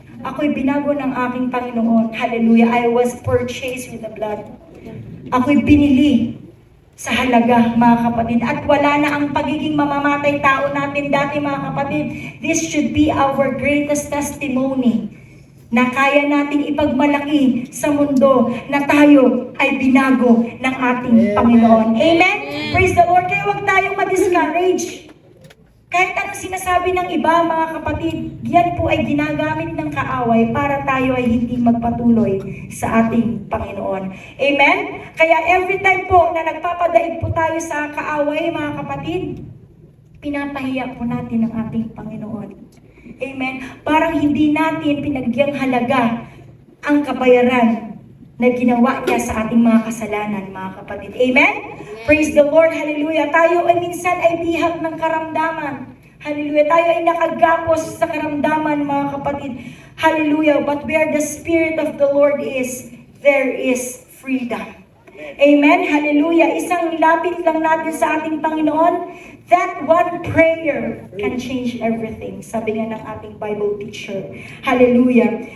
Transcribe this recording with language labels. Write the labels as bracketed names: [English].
[Filipino] Ako'y binago ng aking Panginoon. Hallelujah. [English] I was purchased with the blood. [Filipino] Ako'y binili sa halaga, mga kapatid. At wala na ang pagiging mamamatay tao natin dati, mga kapatid. [English] This should be our greatest testimony [Filipino] na kaya nating ipagmalaki sa mundo na tayo ay binago ng ating Panginoon. Amen? [English] Praise the Lord. [Filipino] Kaya huwag tayong ma-discourage. Kahit anong sinasabi ng iba, mga kapatid, yan po ay ginagamit ng kaaway para tayo ay hindi magpatuloy sa ating Panginoon. Amen? Kaya every time po na nagpapadaig po tayo sa kaaway, mga kapatid, pinapahiya po natin ang ating Panginoon. Amen? Parang hindi natin pinagyang halaga ang kabayaran na ginawa niya sa ating mga kasalanan, mga kapatid. Amen? [English] Praise the Lord. [Filipino] Hallelujah. Tayo ay minsan ay bihag ng karamdaman. Hallelujah. Tayo ay nakagapos sa karamdaman, mga kapatid. Hallelujah. [English] But where the Spirit of the Lord is, there is freedom. [Filipino] Amen? Hallelujah. Isang lapit lang natin sa ating Panginoon, [English] that one prayer can change everything. [Filipino] Sabi nga ng ating Bible teacher. Hallelujah.